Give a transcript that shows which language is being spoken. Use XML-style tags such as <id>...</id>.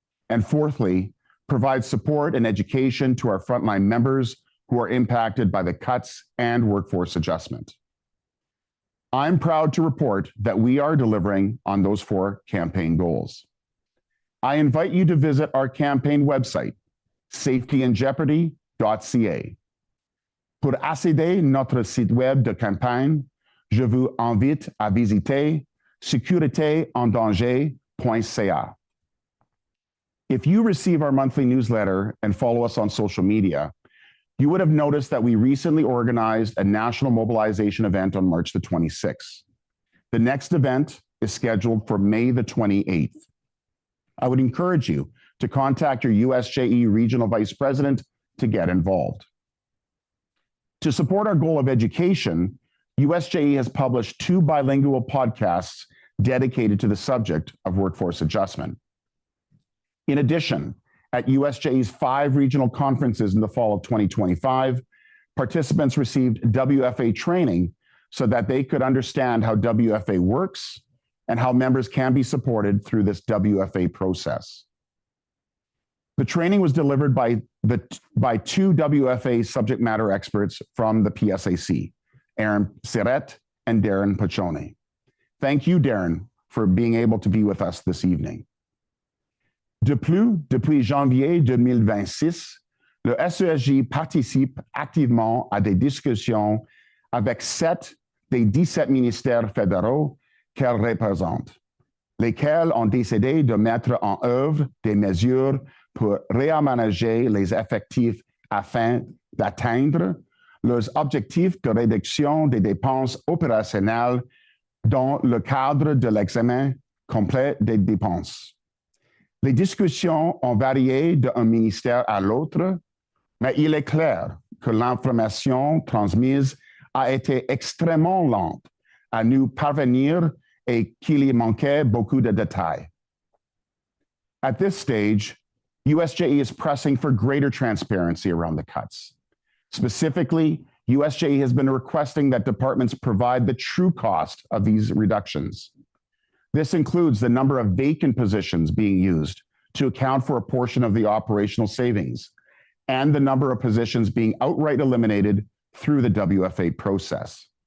<en>And fourthly, provide support and education to our frontline members who are impacted by the cuts and workforce adjustment. I'm proud to report that we are delivering on those 4 campaign goals. I invite you to visit our campaign website, safetyinjeopardy.ca.</en> <fr>Pour accéder à notre site web de campagne, je vous invite à visiter sécuritéendanger.ca.</fr> <en>If you receive our monthly newsletter and follow us on social media, you would have noticed that we recently organized a national mobilization event on March the 26th. The next event is scheduled for May the 28th. I would encourage you to contact your USJE Regional Vice President to get involved. To support our goal of education, USJE has published 2 bilingual podcasts dedicated to the subject of workforce adjustment. In addition, at USJE's 5 regional conferences in the fall of 2025, participants received WFA training so that they could understand how WFA works and how members can be supported through this WFA process. The training was delivered by 2 WFA subject matter experts from the PSAC, Aaron Siret and Darren Pachone. Thank you, Darren, for being able to be with us this evening.</en> <fr>De plus, depuis janvier 2026, le SESJ participe activement à des discussions avec 7 des 17 ministères fédéraux qu'elle représente, lesquels ont décidé de mettre en œuvre des mesures pour réaménager les effectifs afin d'atteindre leurs objectifs de réduction des dépenses opérationnelles dans le cadre de l'examen complet des dépenses. Les discussions ont varié d'un ministère à l'autre, mais il est clair que l'information transmise a été extrêmement lente à nous parvenir et qu'il y manquait beaucoup de détails.</fr> <en>At this stage, USJE is pressing for greater transparency around the cuts. Specifically, USJE has been requesting that departments provide the true cost of these reductions. This includes the number of vacant positions being used to account for a portion of the operational savings and the number of positions being outright eliminated through the WFA process.</en>